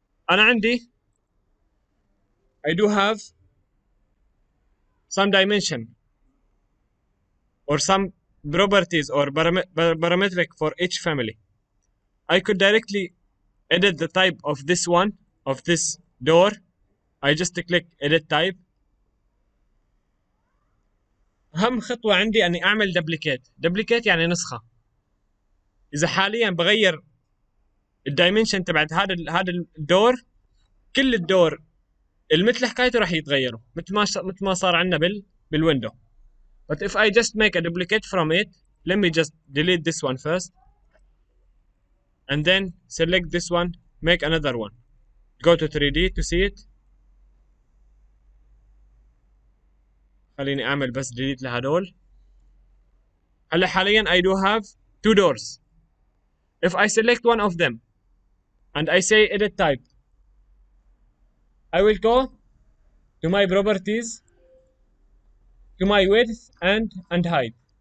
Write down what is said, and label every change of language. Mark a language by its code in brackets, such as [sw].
[ar] انا عندي [en] I do have some dimension or some properties or parametric for each family. I could directly edit the type of this one, of this door. I just click edit type. [ar] أهم خطوة عندي أني أعمل duplicate يعني نسخة. إذا حاليا بغير الدايمنشن تبعت هذا الدور، كل الدور المثل حكايته راح يتغيروا مثل ما صار عندنا بالويندو. [en] But if I just make a duplicate from it, let me just delete this one first and then select this one, make another one. Go to 3D to see it. [ar] خليني أعمل بس delete لهدول. هلا حاليا [en] I do have two doors. If I select one of them and I say edit type, I will go to my properties, to my width and height.